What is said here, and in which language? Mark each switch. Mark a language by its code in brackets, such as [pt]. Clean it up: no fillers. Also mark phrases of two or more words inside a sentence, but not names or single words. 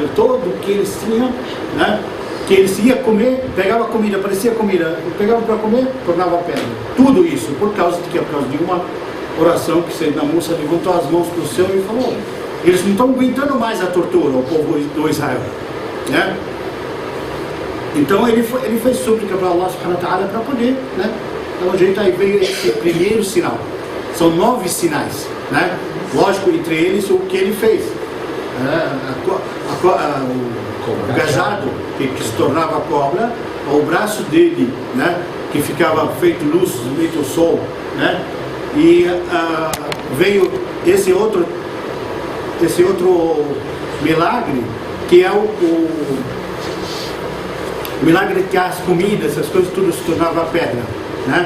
[pt] Todo o que eles tinham, né? Que eles iam comer, pegava comida, parecia comida, pegava para comer, tornava pedra. Tudo isso, por causa de uma oração que Sayyidina Musa levantou as mãos para o céu e falou, eles não estão aguentando mais a tortura, o povo do Israel, né? Então ele fez súplica para [ar] الله سبحانه وتعالى [pt] para poder, né? Então a gente aí veio esse primeiro sinal. São 9 sinais, né? Lógico, entre eles o que ele fez, o cajado que se tornava cobra, o braço dele, né, que ficava feito luz no meio do sol, né, e veio esse outro milagre, que é o milagre que as comidas, essas coisas tudo se tornava pedra, né?